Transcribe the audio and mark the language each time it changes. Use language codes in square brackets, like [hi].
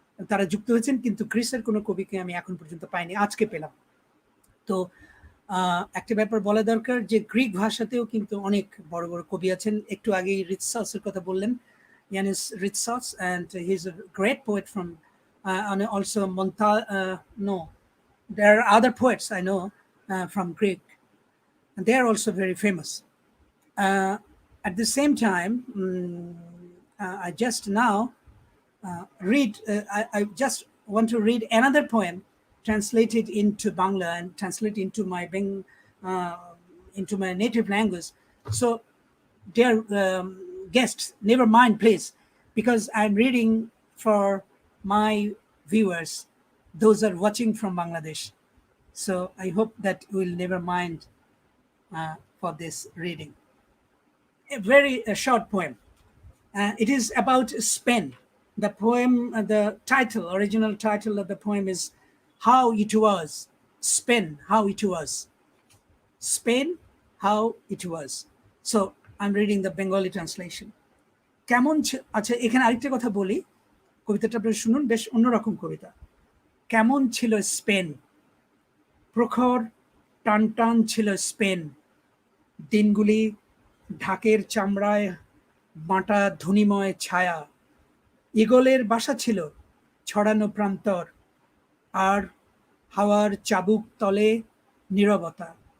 [bn] তারা যুক্ত হয়েছেন, কিন্তু গ্রিসের কোনো কবিকে আমি এখন পর্যন্ত পাইনি, আজকে পেলাম। তো একটা ব্যাপার বলা দরকার যে গ্রিক ভাষাতেও কিন্তু অনেক বড় বড় কবি আছেন। একটু আগেই রিৎসাসের কথা বললেন, Yannis রিৎসাস, [en] and he's a great poet from and also no, there are other poets I know from Greek, and they are also very famous. At the same time, I just now I just want to read another poem translated into Bangla and translated uh, into my native language. So, dear guests, never mind, please, because I'm reading for my viewers, those are watching from Bangladesh. So I hope that will never mind for this reading. A very short poem. It is about Spain. The poem, the title, original title of the poem is How It Was. Spain, How It Was. Spain, How It Was. So I'm reading the Bengali translation. [bn] আচ্ছা, এখানে আরেকটা কথা বলি, কবিতাটা আপনারা শুনুন, বেশ অন্যরকম কবিতা। কেমন ছিল স্পেন, প্রখর টান টান ছিল স্পেন, দিনগুলি ঢাকের চামড়ায় বাঁটা ধূনিময় ছায়া, ঈগলের বাসা ছিল ছড়ানো প্রান্তর, আর হাওয়ার চাবুক তলে নীরবতা।